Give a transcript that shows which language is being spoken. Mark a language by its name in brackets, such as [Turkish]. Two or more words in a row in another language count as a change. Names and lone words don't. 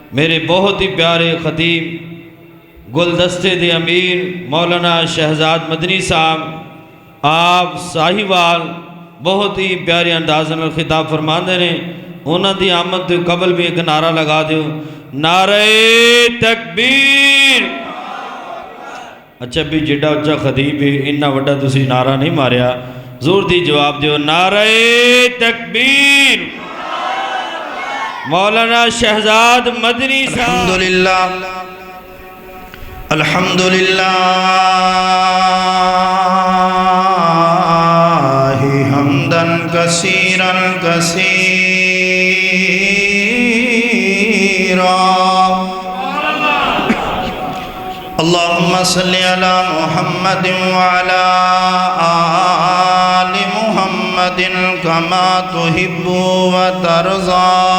[Punjabi] میرے بہت ہی پیارے خطیب گلدستے دے امیر مولانا شہزاد مدنی صاحب آپ ساہیوال بہت ہی پیارے انداز نال خطاب فرماندے نے، انہاں دی آمد دے قبل بھی ایک نعرہ لگا دیو، نعرہ تکبیر۔ اچھا بھی جڑا اچھا خطیب ہے انہا وڈا تسی نعرہ نہیں ماریا، زور دی جواب دیو، نعرہ تکبیر۔ مولانا شہزاد مدنی صاحب۔ [Arabic] الحمدللہ حمداً کثیراً کثیراً اللہم صلی علی محمد وعلی آل محمد کما تحب و ترضا۔